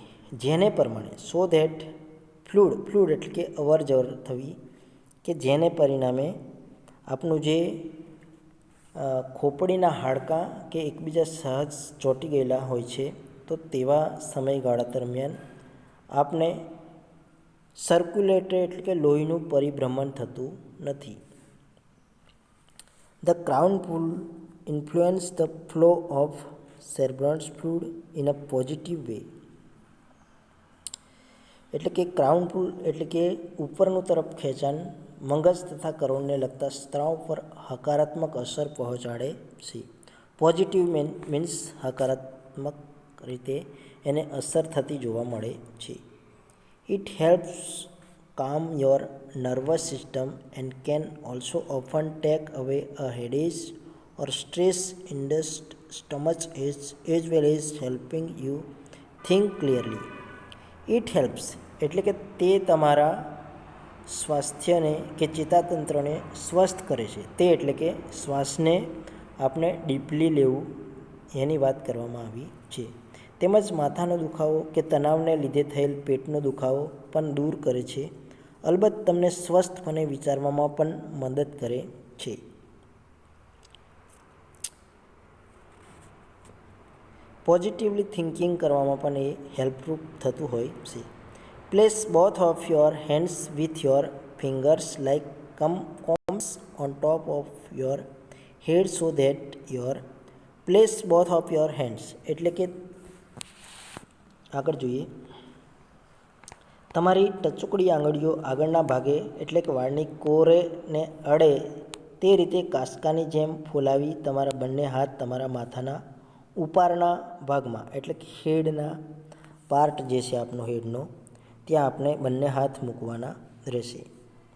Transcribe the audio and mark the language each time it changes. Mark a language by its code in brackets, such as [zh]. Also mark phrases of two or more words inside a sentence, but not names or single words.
[gu] જેને પ્રમાણે [en] so that fluid [gu] એટલે કે અવર જવર થવી કે જેને પરિણામે આપણું જે ખોપડીના હાડકાં કે એકબીજા સહજ ચોંટી ગયેલા હોય છે તો તેવા સમયગાળા દરમિયાન આપણે સર્ક્યુલેટરી એટલે કે લોહીનું પરિભ્રમણ થતું નથી. [en] the crown pull influence the flow of cerebral fluid in a positive way. [gu] એટલે કે [en] crown pull [gu] એટલે કે ઉપરનું તરફ ખેંચાણ મગજ તથા કરોડને લગતા સ્ત્રાવ પર હકારાત્મક અસર પહોંચાડે છે. [en] positive means [gu] હકારાત્મક રીતે એને અસર થતી જોવા મળે છે. [en] it helps calm your nervous system and can also often take away a headache or stress-induced stomach as well as helping you think clearly. It helps [gu] એટલે કે તે તમારા સ્વાસ્થ્યને કે ચેતાતંત્રને સ્વસ્થ કરે છે. તે એટલે કે શ્વાસને આપણે ડીપલી લેવું એની વાત કરવામાં આવી છે. તેમજ માથાનો દુખાવો કે તણાવને લીધે થયેલ પેટનો દુખાવો પણ દૂર કરે છે. અલબત્ત તમને સ્વસ્થપણે વિચારવામાં પણ મદદ કરે છે. [en] positively thinking [gu] કરવામાં પણ એ હેલ્પરૂપ થતું હોય છે. [en] place both of your hands with your fingers like combs on top of your head so that your place both of your hands [gu] એટલે કે આગળ જોઈએ. તમારી ટચુકડી આંગળીઓ આગળના ભાગે એટલે કે વાળની કોરેને અડે તે રીતે કાંસકાની જેમ ફોલાવી તમારા બંને હાથ તમારા માથાના ઉપરના ભાગમાં એટલે કે હેડના પાર્ટ જે છે આપનો હેડનો, ત્યાં આપણે બંને હાથ મૂકવાના રહેશે.